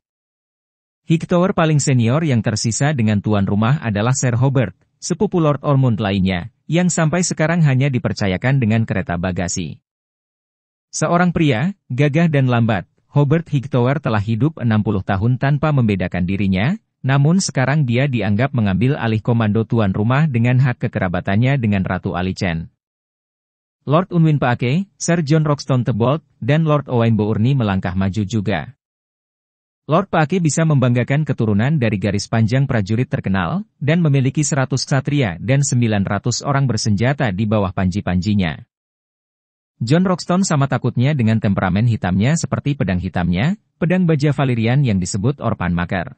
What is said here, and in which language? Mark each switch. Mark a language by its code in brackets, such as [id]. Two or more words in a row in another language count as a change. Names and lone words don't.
[id] Hightower paling senior yang tersisa dengan tuan rumah adalah Ser Hobert, sepupu Lord Ormond lainnya, yang sampai sekarang hanya dipercayakan dengan kereta bagasi. Seorang pria, gagah dan lambat, Hobert Hightower telah hidup 60 tahun tanpa membedakan dirinya, namun sekarang dia dianggap mengambil alih komando tuan rumah dengan hak kekerabatannya dengan Ratu Alicent. Lord Unwin Paake, Sir John Roxton Thebold, dan Lord Owain Bourne melangkah maju juga. Lord Paake bisa membanggakan keturunan dari garis panjang prajurit terkenal, dan memiliki 100 ksatria dan 900 orang bersenjata di bawah panji-panjinya. John Roxton sama takutnya dengan temperamen hitamnya seperti pedang hitamnya, pedang baja Valyrian yang disebut Orpan Makar.